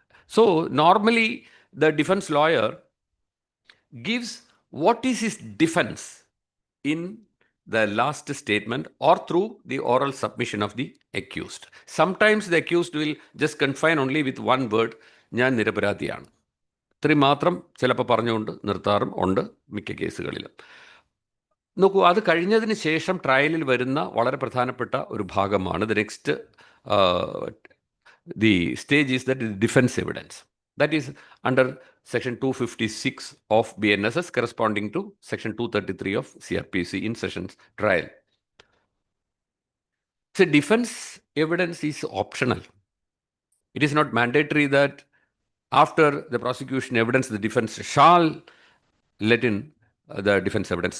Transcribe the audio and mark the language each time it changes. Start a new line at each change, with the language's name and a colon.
English: So, normally, the defense lawyer gives what is his defense in the last statement or through the oral submission of the accused. Sometimes the accused will just confine only with one word,
Malayalam: ഞാൻ നിരപരാധിയാണ്. ഇത്രയും മാത്രം ചിലപ്പോൾ പറഞ്ഞുകൊണ്ട് നിർത്താറും ഉണ്ട് മിക്ക കേസുകളിലും. നോക്കൂ, അത് കഴിഞ്ഞതിന് ശേഷം ട്രയലിൽ വരുന്ന വളരെ പ്രധാനപ്പെട്ട ഒരു ഭാഗമാണ്
English: The next the stage is that defense evidence. That is under section 256 of BNSS corresponding to section 233 of CRPC in sessions trial. So defense evidence is optional. It is not mandatory that after the prosecution evidence, the defense shall let in the defense evidence.